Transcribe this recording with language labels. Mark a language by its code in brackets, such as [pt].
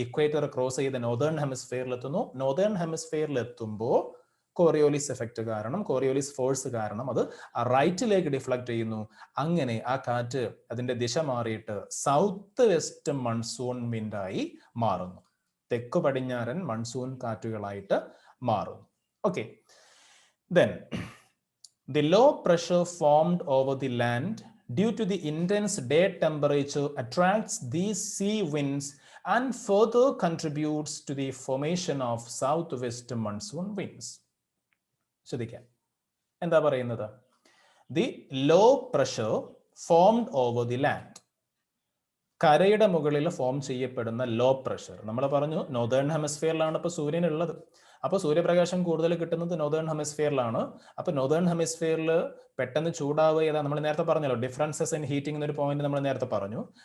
[ml] Equator cross ചെയ്ത് northern ഹെമിസ്ഫിയറിൽ എത്തുന്നു. Northern ഹെമിസ്ഫിയറിൽ എത്തുമ്പോൾ കോറിയോലിസ് എഫക്ട് കാരണം, കോറിയോലിസ് ഫോഴ്സ് കാരണം അത് റൈറ്റിലേക്ക് ഡിഫ്ലക്ട് ചെയ്യുന്നു. അങ്ങനെ ആ കാറ്റ് അതിന്റെ ദിശ മാറിയിട്ട് സൗത്ത് വെസ്റ്റ് മൺസൂൺ വിൻഡായി മാറുന്നു. തെക്കു പടിഞ്ഞാറൻ മൺസൂൺ കാറ്റുകളായിട്ട് മാറുന്നു. [en] Okay, then the low pressure formed over the land due to the intense day temperature attracts these sea winds and further contributes to the formation of southwest monsoon winds. [ml] ശ്രദ്ധിക്കാം, എന്താ പറയുന്നത്? [en] the low pressure formed over the land, [ml] കരയുടെ മുകളിൽ form ചെയ്യപ്പെടുന്ന low pressure. നമ്മൾ പറഞ്ഞു northern ഹെമിസ്ഫിയറിലാണ് ഇപ്പോൾ സൂര്യൻ ഉള്ളത്. അപ്പോൾ സൂര്യപ്രകാശം കൂടുതൽ കിട്ടുന്നത് നോർത്തേൺ ഹെമിസ്ഫിയറിലാണ്. അപ്പോൾ നോർത്തേൺ ഹെമിസ്ഫിയറിൽ പെട്ടെന്ന് ചൂടാവുക ഏതാ? നമ്മൾ നേരത്തെ പറഞ്ഞല്ലോ, ഡിഫറൻസസ് ഇൻ ഹീറ്റിംഗ് എന്നൊരു പോയിന്റ് നമ്മൾ നേരത്തെ പറഞ്ഞു.